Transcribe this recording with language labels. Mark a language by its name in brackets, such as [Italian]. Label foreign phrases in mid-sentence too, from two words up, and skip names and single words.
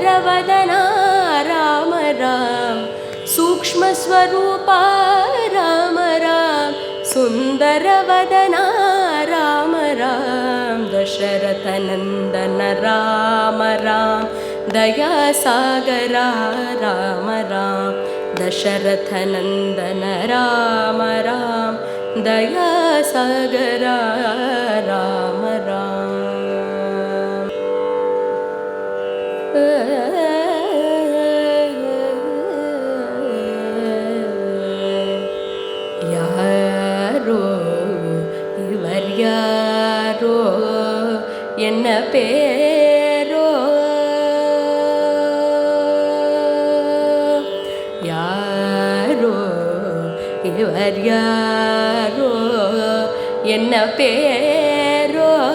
[Sanskrit] वदना राम राम सूक्ष्म स्वरूप राम राम सुंदर वदना राम राम दशरथ नंदन राम राम दया सागरा राम राम दशरथ नंदन राम राम दया सागरा राम राम [Tamil] யாரோ என்ன பேரோ யாரோ இவர் யாரோ என்ன பேரோ